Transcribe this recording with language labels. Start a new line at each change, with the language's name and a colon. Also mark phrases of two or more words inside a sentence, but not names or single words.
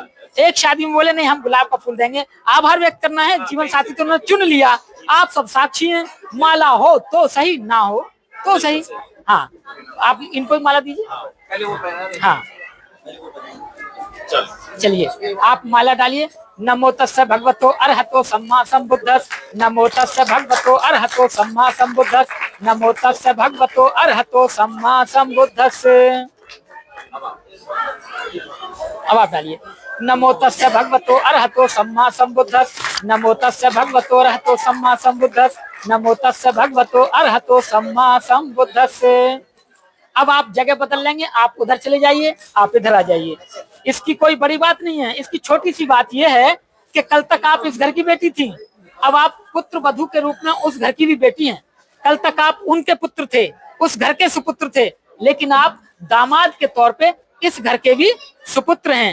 Hindi: एक शादी में बोले नहीं हम गुलाब का फूल देंगे। आभार व्यक्त करना है, जीवन साथी तो उन्होंने चुन लिया, आप सब साक्षी हैं। माला हो तो सही, ना हो तो सही। हाँ आप इनको माला दीजिए। पहले वो पहना। हाँ चलिए आप माला डालिए।
Pali: नमो तस्से भगवतो अरहतो सम्मा संबुद्धस्स। नमो तस्से भगवतो अरहतो सम्मा संबुद्धस्स। नमो तस्से भगवतो अरहतो सम्मा संबुद्धस्स।
Hindi: अब आप डालिए।
Pali: नमो तस्से भगवतो अरहतो सम्मा संबुद्धस्स। नमो तस्से भगवतो अरहतो सम्मा संबुद्धस्स। नमो तस्से भगवतो अरहतो सम्मा संबुद्धस्स।
Hindi: अब आप जगह बदल लेंगे, आप उधर चले जाइए, आप इधर आ जाइए। इसकी कोई बड़ी बात नहीं है। इसकी छोटी सी बात यह है कि कल तक आप इस घर की बेटी थी, अब आप पुत्र वधू के रूप में उस घर की भी बेटी हैं। कल तक आप उनके पुत्र थे, उस घर के सुपुत्र थे, लेकिन आप दामाद के तौर पे इस घर के भी सुपुत्र हैं।